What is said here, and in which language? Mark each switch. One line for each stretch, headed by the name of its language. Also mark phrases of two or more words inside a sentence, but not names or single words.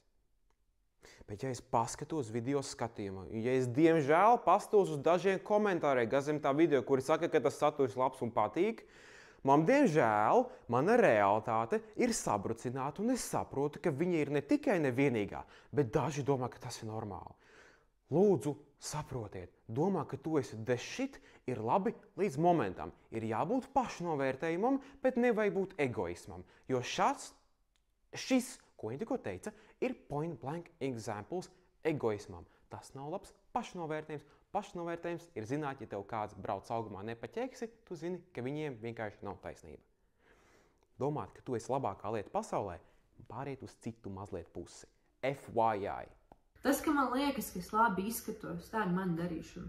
Latvian: Bet ja es paskatos video skatījumā, ja es diemžēl paskatos uz dažiem komentāriem, kas zem tā video, kuri saka, ka tas saturs labs un patīk, man, diemžēl, mana realitāte ir sabrucināta, un es saprotu, ka viņa ir ne tikai nevienīgā, bet daži domā, ka tas ir normāli. Lūdzu, saprotiet, domā, ka tu esi
English: the shit,
Latvian: ir labi līdz momentam. Ir jābūt pašnovērtējumam, bet nevajag būt egoismam. Jo šis, ko viņa tikko teica, ir
English: point blank examples
Latvian: egoismam. Tas nav labs pašnovērtējums. Pašnovērtējums ir zināt, ja tev kāds brauc augumā nepaķeksi, tu zini, ka viņiem vienkārši nav taisnība. Domāt, ka tu esi labākā lieta pasaulē, pāriet uz citu mazliet pusi. FYI. Tas, ka man liekas, ka es labi izskatos, tā ir mana darīšana.